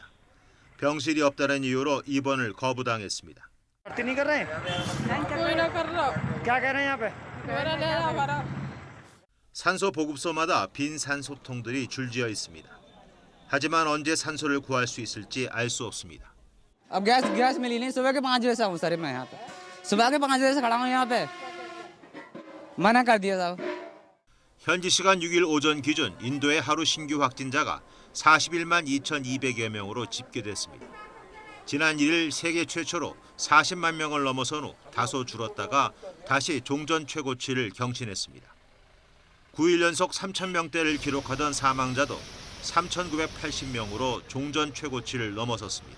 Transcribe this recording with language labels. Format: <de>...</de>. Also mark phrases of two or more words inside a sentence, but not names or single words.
<ko>병실이 없다는 이유로 입원을 거부당했습니다. 산소 보급소마다 빈 산소통들이 줄지어 있습니다. 하지만 언제 산소를 구할 수 있을지 알 수 없습니다.</ko> <hi>अब गैस मिली नहीं सुबह के 5 बजे से हूँ सर मैं यहाँ पे सुबह के 5 बजे से खड़ा हूँ यहाँ पे मना कर दिया साहब.</hi> <ko>현지 시간 6일 오전 기준 인도의 하루 신규 확진자가 41만 2,200여 명으로 집계됐습니다. 지난 1일 세계 최초로 40만 명을 넘어선 후 다소 줄었다가 다시 종전 최고치를 경신했습니다. 9일 연속 3,000명대를 기록하던 사망자도 3,980명으로 종전 최고치를 넘어섰습니다.</ko>